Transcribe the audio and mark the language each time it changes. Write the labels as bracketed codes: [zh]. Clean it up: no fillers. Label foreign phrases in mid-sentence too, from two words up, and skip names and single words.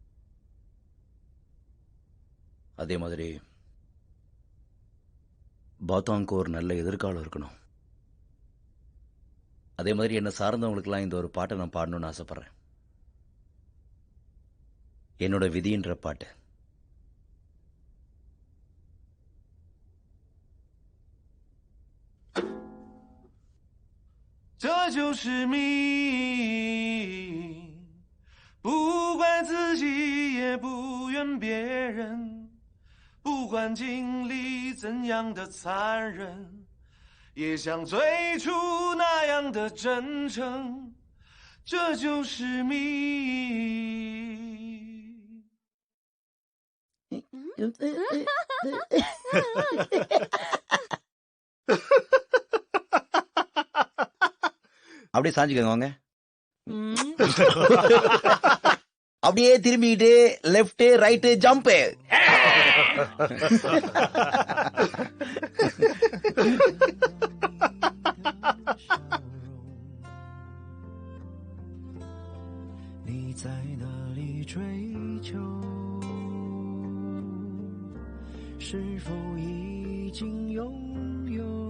[ta] அதே மாதிரி பாத்தாங்க்கு ஒரு நல்ல எதிர்காலம் இருக்கணும். அதே மாதிரி என்னை சார்ந்தவங்களுக்கெல்லாம் இந்த ஒரு பாட்டை நான் பாடணும்னு ஆசைப்படுறேன். என்னோட விதின்ற பாட்டு. [zh] 这就是命，不怪自己，也不怨别人，不管经历怎样的残忍，也像最初那样的真诚，这就是命。 [ta] அப்படியே சாஞ்சுக்கோங்க வாங்க. அப்படியே திரும்பிட்டு [en] left right jump. [zh] 你在哪里追求？是否已经拥有？